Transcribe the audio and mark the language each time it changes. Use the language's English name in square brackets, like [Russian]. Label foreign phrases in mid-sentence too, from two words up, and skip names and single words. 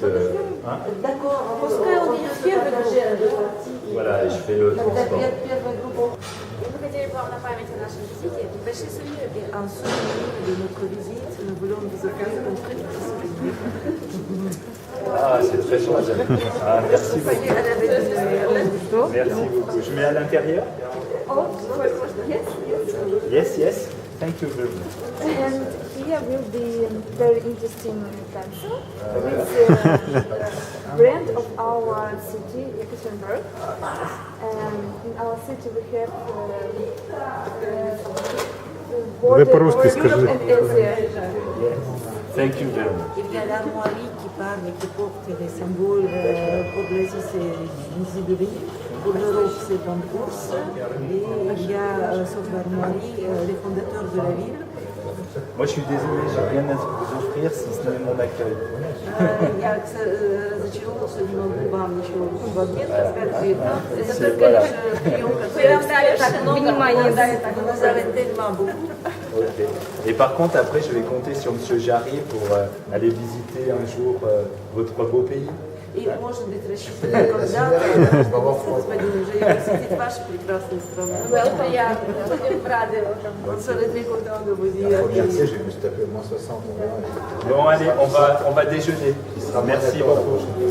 [French] Hein [Russian] Пускай он идет в первой группе. [French] Voilà, et je fais le transport. [Russian] Первая группа. Мы хотели бы вам на память о нашем визите небольшие сувениры. [French] En souvenir de notre visite, nous voulons vous offrir un très petit souvenir. Ah, c'est très gentil. Ah, merci beaucoup. [Russian] Что? [French] Merci beaucoup. Je mets à l'intérieur [English] Yes, yes. Thank you very much. And here will be very interesting pencil with brand of our city, Yekaterinburg. And in our city we have border [Russian] по-русски [English] for Europe [Russian] скажи. [English] and Asia. Yes. Thank you very much. [French] Il y a l'armoirie qui parle et qui porte les symboles. Pour l'Asie, c'est une Sibérie. Pour l'Europe, c'est en course. Et il y a sur l'armoirie les fondateurs de la ville. Moi, je suis désolé, j'ai rien à vous offrir si ce n'est mon accueil. [Russian] Я разочарован, что не могу вам ничего в ответ сказать. Это [French] C'est- [Russian] только [French] voilà. [Russian] лишь прием, Вы который нам дали так много внимания, да, так [French] vous [Russian] много. [French] avez tellement beaucoup. [English] Ok. [French] Et par contre, après, je vais compter sur M. Jarry pour aller visiter un jour votre beau pays. [Russian] И, может быть, рассчитываю когда-то, господин уже посетить вашу прекрасную страну. Было приятно, будем рады. [French] On serait très content de vous dire. Merci, j'ai vu se taper au moins 60 en vrai. Bon, allez, on va déjeuner. Merci beaucoup.